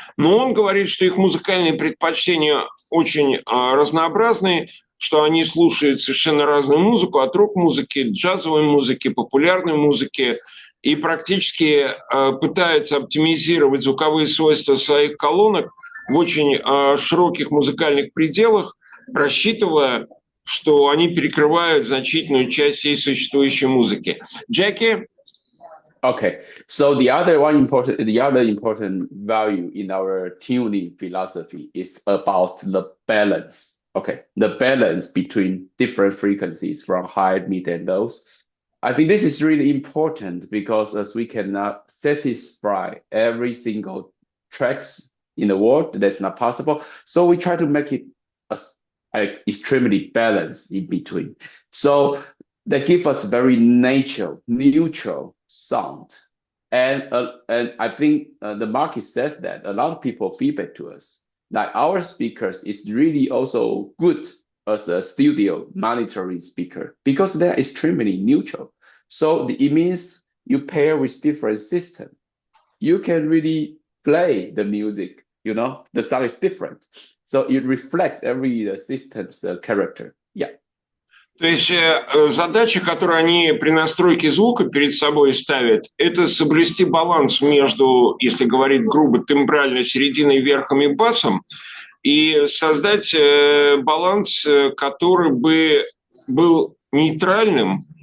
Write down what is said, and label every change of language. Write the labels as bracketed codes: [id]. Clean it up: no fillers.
[ru] Но он говорит, что их музыкальные предпочтения очень разнообразные, что они слушают совершенно разную музыку, от рок-музыки, джазовой музыки, популярной музыки, и практически пытаются оптимизировать звуковые свойства своих колонок в очень широких музыкальных пределах, рассчитывая, что они перекрывают значительную часть всей существующей музыки. [en] Jacky? Okay, so the other important value in our tuning philosophy is about the balance. Okay, the balance between different frequencies from high, mid, and lows. I think this is really important because as we cannot satisfy every single tracks in the world, that's not possible. So we try to make it extremely balanced in between. So that gives us very neutral sound. And I think the market says that a lot of people feedback to us, like our speakers is really also good as a studio monitoring speaker because they're extremely neutral. So it means you pair with different systems. You can really play the music, you know, the sound is different. So it reflects every system's character. Yeah. [ru] То есть задача, которую они при настройке звука перед собой ставят, это соблюсти баланс между, если говорить грубо, тембральной серединой, верхом и басом, и создать баланс, который бы был нейтральным.